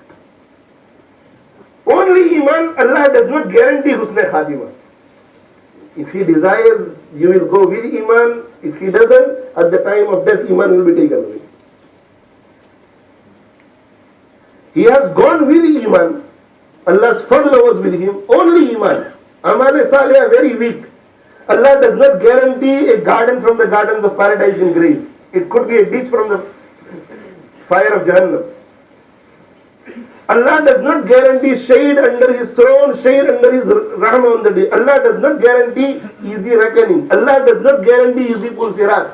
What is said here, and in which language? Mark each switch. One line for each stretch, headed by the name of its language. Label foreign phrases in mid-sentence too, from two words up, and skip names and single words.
English: Only Iman, Allah does not guarantee
Arabic: حسن خاتمة.
English: If He desires, you will go with Iman. If He doesn't, at the time of death, Iman will be taken away. He has gone with Iman. Allah's fadl was with him. Only Iman.
Urdu: اعمال صالح
English: are very weak. Allah does not guarantee a garden from the gardens of paradise in grave. It could be a ditch from the fire of Jahannam. Allah does not guarantee shade under His throne, shade under His rahmah on the day. Allah does not guarantee easy reckoning. Allah does not guarantee easy
Urdu: پل صراط.